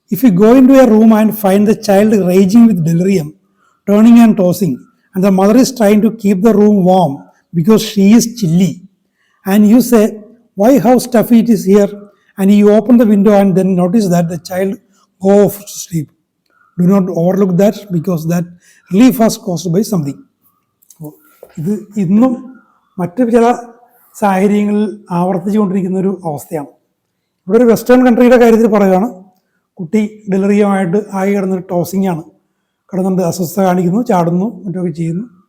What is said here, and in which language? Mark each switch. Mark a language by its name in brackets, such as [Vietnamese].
[English] If you go into a room and find the child raging with delirium, turning and tossing, and the mother is trying to keep the room warm because she is chilly, and you say why how stuffy it is here, and you open the window and then notice that the child go off to sleep. Do not overlook that, because that relief was caused by something. [Malayalam] ഇത് ഇന്നും മറ്റ് ചില സാഹചര്യങ്ങളിൽ ആവർത്തിച്ചുകൊണ്ടിരിക്കുന്ന ഒരു അവസ്ഥയാണ്. ഇവിടെ ഒരു western കൺട്രിയുടെ കാര്യത്തിൽ പറയുകയാണ്, കുട്ടി ഡെലിറിയമായിട്ട് ആയി കിടന്നൊരു ടോസിങ് ആണ്, കിടന്നുകൊണ്ട് അസ്വസ്ഥത കാണിക്കുന്നു, ചാടുന്നു, മറ്റൊക്കെ ചെയ്യുന്നു.